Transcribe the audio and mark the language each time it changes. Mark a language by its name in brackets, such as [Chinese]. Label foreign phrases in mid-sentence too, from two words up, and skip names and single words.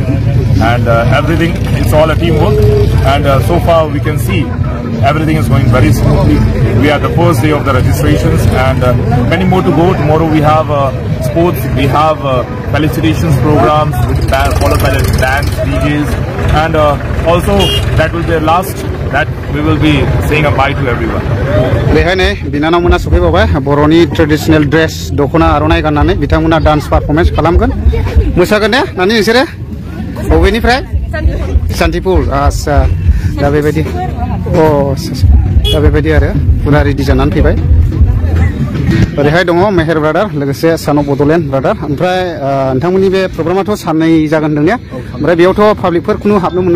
[English] And everything, it's all a teamwork. And so far we can see everything is going very smoothly. We are the first day of the registrations, and many more to go. Tomorrow we have sports, we have felicitations programs followed by the dance, DJs, and also that will be the last that we will be saying a bye to everyone. [Bodo] बेहायनो बिनानावमोना सफैबावबाय बर'नि [English] traditional dress [Bodo] दख'ना आर'नाइ गाननानै बिथांमोना [English] dance performance [Bodo] खालामगोन मोसागोन ने नानि नोंसोरो बबेनिफ्राय सान्तिपुर आच्छा दा बेबायदि अ दा बेबायदि आरो पुरा रेडि जानानै फैबाय ओरैहाय दङ मेहेर ब्रादार लोगोसे सान अफ बड'लेण्ड ब्रादार ओमफ्राय नोंथांमोननि बे प्रग्रामाथ' साननै जागोन होनदों ने ओमफ्राय बेयावथ' पाब्लिकफोर खुनु हाबनो मोना